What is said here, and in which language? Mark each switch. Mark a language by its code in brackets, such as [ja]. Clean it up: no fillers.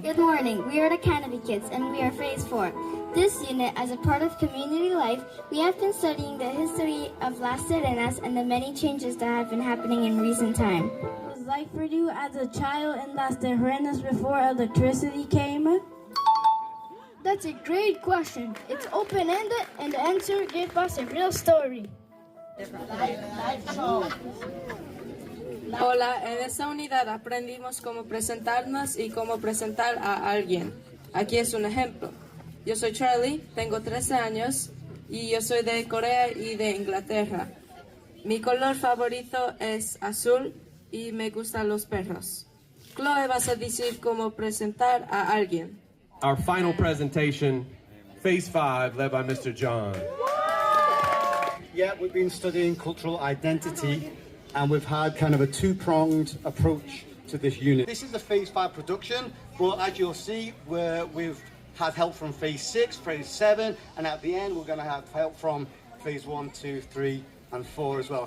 [en] Good morning, we are the Kennedy Kids and we are Phase 4. This unit, as a part of community life, we have been studying the history of Las Serenas and the many changes that have been happening in recent time. What was it like for you as a child in Las Terrenas before electricity came? That's a great question. It's open-ended and the answer gave us a real story. [es] Hola, en esta unidad aprendimos cómo presentarnos y cómo presentar a alguien. Aquí es un ejemplo. Yo soy Charlie, tengo 13 años y yo soy de Corea y de Inglaterra. Mi color favorito es azul y me gustan los perros. Chloe, vas a decir cómo presentar a alguien. [en] Our final presentation, Phase 5, led by Mr. John. Yeah, we've been studying cultural identity and we've had kind of a two-pronged approach to this unit. This is a Phase 5 production, but as you'll see, we've had help from Phase 6, Phase 7, and at the end we're going to have help from Phase 1, 2, 3, and 4 as well.